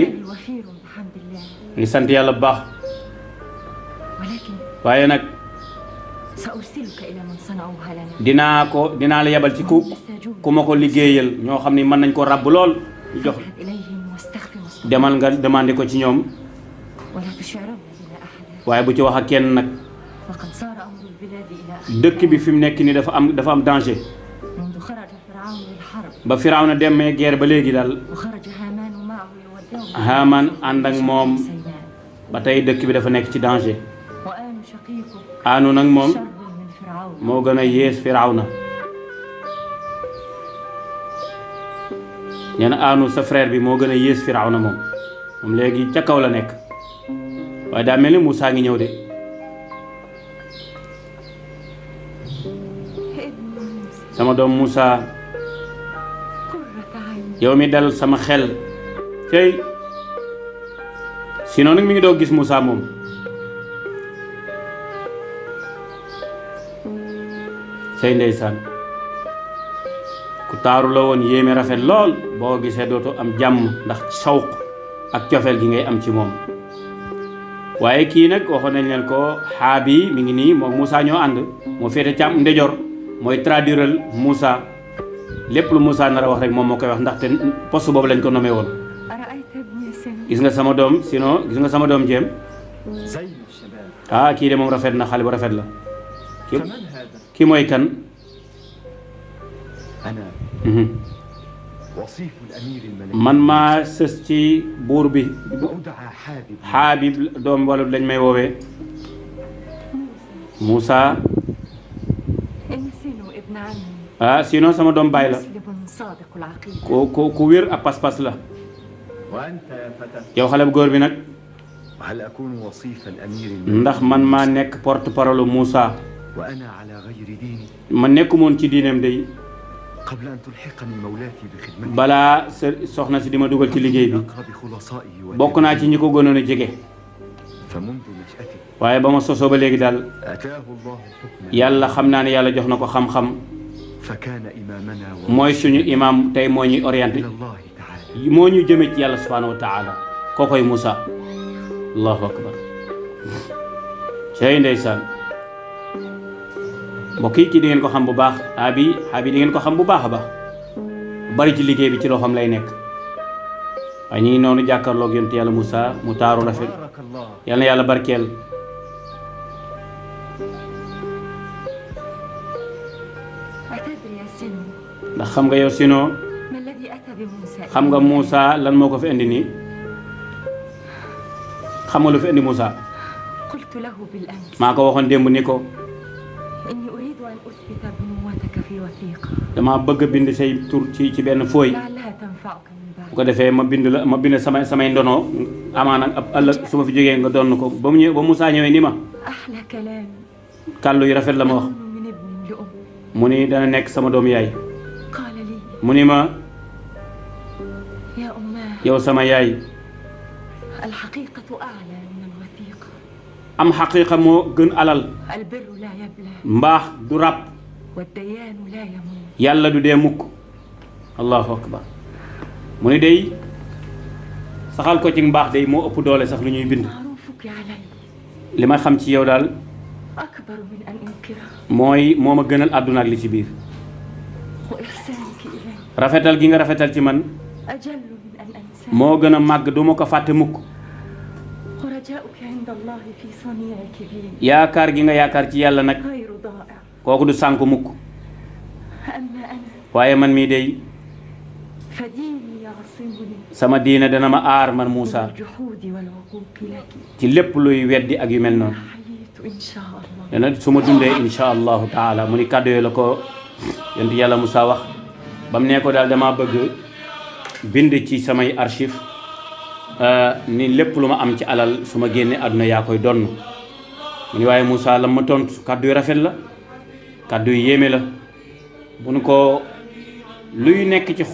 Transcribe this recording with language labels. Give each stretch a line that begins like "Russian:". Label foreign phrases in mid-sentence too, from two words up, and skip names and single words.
Arabic: وفير بحمد الله
Wolof: ngi sant yàlla bu baax
Arabic: ولكن
Wolof: waaye nag
Arabic: سأرسلك إلى من صنعوها لنا
Wolof: dinaa la yebal ci ku ma ko liggéeyal ñoo xam ni mën nañ ko ràbb lool ñu jox
Arabic: اذهب إليهم واستخف مصطفى
Wolof: demal nga demandé ko ci ñoom
Arabic: ولا تشعرن بنا أحدا
Wolof: waaye bu ci wax ak kenn nag
Arabic: وقد صار أمر البلاد إلى أخذ
Wolof: dëkk bi fi mu nekk nii dafa am danger
Arabic: منذ خرج فرعون للحرب
Wolof: ba Firawna demee guerre ba léegi daal
Arabic: وخرج هامان معه يودعه
Wolof: Haamaan ànd ak moom
Arabic: سيناء
Wolof: ba tey dëkk bi dafa nekk ci danger
Arabic: وآن شقيقك
Wolof: aanu nag moom
Arabic: شر من فرعون
Wolof: moo gën a yées Firawna nee na aanu sa frère bi moo gën a yées Firawna moom léegi ca kaw la nekk waaye daa mel ni Moussa ngi ñëw de
Arabic: ابن موسى
Wolof: sama doom Moussa
Arabic: قرة عين
Wolof: yow mi dal sama xel cey sinon nag mi ngi doog gis Moussa moom cey ndeysaan ku taaru la woon yéeme rafet lool boo gisee dootu am jàmm ndax sawq ak cofeel gi ngay am ci moom waaye kii nag waxoon nañ leen ko xaabi mi ngi nii moom Moussa ñoo ànd moo féete càmm ndeyjoor mooy traduiral Moussa lépp lu Moussa nar a wax rek moom moo koy wax ndaxte poste boobu lañ ko nommé woon
Arabic: أرأيت
Wolof: gis nga sama doom sinon gis nga sama doom jéem
Arabic: زين الشباب
Wolof: kii de moom rafet na xale bu rafet la
Arabic: فمن هذا؟
Wolof: kii mooy kan
Arabic: أنا وصيف الأمير الملكي
Wolof: man maa sës ci buur bi
Arabic: وأدعى حابب
Wolof: Habib doom wala lañ may woowee Moussa
Arabic: إن سينو ابن عمي
Wolof: sinon sama doom baay la
Arabic: مسلم صادق العقيدة
Wolof: ku wér ab pas-pas la
Arabic: وأنت يا فتى
Wolof: yow xale bu góor bi nag
Arabic: هل أكون وصيف الأمير الملكي
Wolof: ndax man maa nekk porte parole Moussa
Arabic: وأنا على غير ديني
Wolof: ma nekkumoon ci diineem day
Arabic: قبل أن تلحقني مولاتي بخدمتي
Wolof: balaa soxna si di ma dugal ci liggéey bi
Arabic: أقرب خلصائي
Wolof: bokk naa ci ñi ko gënoon a jege
Arabic: فمنذ نشأتي
Wolof: waaye ba ma sosoo ba léegi daal
Arabic: أتاه الله حكما
Wolof: yàlla xam naa ne yàlla jox na ko xam-xam
Arabic: فكان إمامنا
Wolof: mooy suñu imam tey moo ñuy orienté
Arabic: إلى الله تعالى
Wolof: moo ñu jëme ci yàlla
Arabic: سبحانه وتعالى
Wolof: kookoy Moussa
Arabic: الله أكبر
Wolof: sey ndeysaan mbokk yi ci di ngeen ko xam bu baax abi di ngeen ko xam bu baax a baax bari ci liggéey bi ci loo xam lay nekk waaye ñu ngi noonu jàkkaarloog yonent yàlla Moussa mu taaru rafet
Arabic: بارك الله
Wolof: yal na yàlla barkeel
Arabic: أتدري يا سينو
Wolof: ndax xam nga yow sinon
Arabic: ما الذي أتى بموسى
Wolof: xam nga Moussa lan moo ko fi indi nii xam nga lu fi indi Moussa
Arabic: قلت له بالأمس
Wolof: maa ko waxoon démb ni ko
Arabic: إني أريد أن أثبت بنوتك في وثيقة
Wolof: dama bëgg a bind say tur ci benn fooy
Arabic: لعلها تنفعك من بعد
Wolof: bu ko defee ma bind samay ndono amaana ab ëllëg su ma fi jógee nga donn ko ba mu ñëw ba Moussa ñëwee ni ma
Arabic: أحلى كلام
Wolof: kàllu yu rafet la ma wax
Arabic: أكون من ابن لأم
Wolof: mu ni dana nekk sama doom yaay
Arabic: قال لي
Wolof: mu ni ma
Arabic: يا أماه
Wolof: yow sama yaay
Arabic: الحقيقة أعلى من الوثيقة
Wolof: am xaqiiqa moo gën alal
Arabic: البر لا يبلى
Wolof: mbaax du ràpp
Arabic: والديان لا يموت
Wolof: yàlla du dee mukk
Arabic: الله أكبر
Wolof: mu ni day saxal ko ci mbaax day moo ëpp doole sax lu ñuy bind
Arabic: معروفك علي
Wolof: li ma xam ci yow daal
Arabic: أكبر من أن أنكره
Wolof: mooy moo ma gënal àdduna ak li ci biir
Arabic: وإحسانك إلي
Wolof: rafetal gi nga rafetal ci man
Arabic: أجل من أن أنساه
Wolof: moo gën a màgg du ma ko fàtte mukk
Arabic: ورجاؤك عند الله في صنيعك بي
Wolof: yaakaar gi nga yaakaar ci yàlla nag
Arabic: غير ضائع
Wolof: kooku du sànku mukk
Arabic: أما أنا
Wolof: waaye man mii day
Arabic: فديني يعصمني
Wolof: sama diina dana ma aar man
Arabic: من Moussa الجحود والعقوق لك
Wolof: ci lépp luy weddi ak yu mel noonu
Arabic: حييت إن شاء الله
Wolof: dana su ma dundee
Arabic: إن شاء الله تعالى
Wolof: mu ni kàddu yooyu la ko yonent yàlla Moussa wax ba mu ne ko daal dama bëgg bind ci samay archive ni lépp lu ma am ci alal su ma génnee àdduna yaa koy donn mu ni waaye Moussa la ma tontu kàddu yu rafet la kàddu yu yéeme la bu nu ko luy nekk ci